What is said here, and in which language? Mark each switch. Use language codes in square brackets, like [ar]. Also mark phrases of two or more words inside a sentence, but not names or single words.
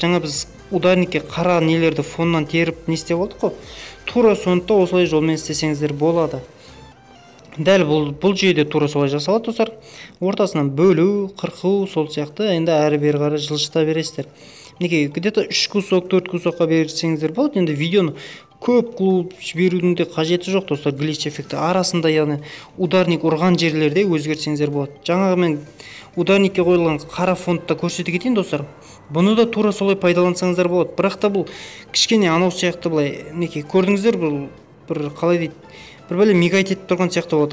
[kk] Жаңа біз ударникке қара нелерді фоннан теріп не істеп алдық қой. Тура сондықта осылай жолмен істесеңіздер болады. Дәл бұл жүйеде тура солай жасалады достар. Ортасынан бөлу, қырқу, сол сияқты енді әрі бері қарай жылжыта бересіздер. Мінекей [ru] где-то 3 кусок, [kk] 4 кусокқа берсеңіздер болады. Енді видеоны көп қылып жіберудің де қажеті жоқ достар. Глич эффекті арасында, яғни ударник ұрған жерлерде өзгертсеңіздер болады. Жаңағы мен ударникке қойылған қара фонтта көрсете кетейін достар. Бұны да тура солай пайдалансаңыздар болады. Бірақ та бұл кішкене анау сияқты былай, мінекей көрдіңіздер, бұл бір қалай дейді, бір бәле мигайт етіп тұрған сияқты болады.